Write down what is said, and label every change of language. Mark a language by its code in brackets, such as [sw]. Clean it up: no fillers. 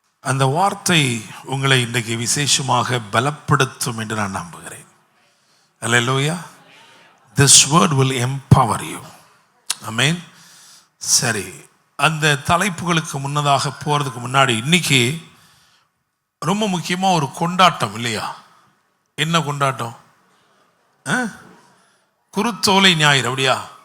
[ta] அந்த வார்த்தை உங்களை இன்றைக்கு விசேஷமாக பலப்படுத்தும் என்று நான் நம்புகிறேன். அல்லேலூயா. [en] This word will empower you. Amen. [ta] சரி, அந்த தலைப்புகளுக்கு முன்னதாக போகிறதுக்கு முன்னாடி இன்னைக்கு ரொம்ப முக்கியமாக ஒரு கொண்டாட்டம் இல்லையா? என்ன கொண்டாட்டம்? குருத்தோலை ஞாயிறு. அப்படியா?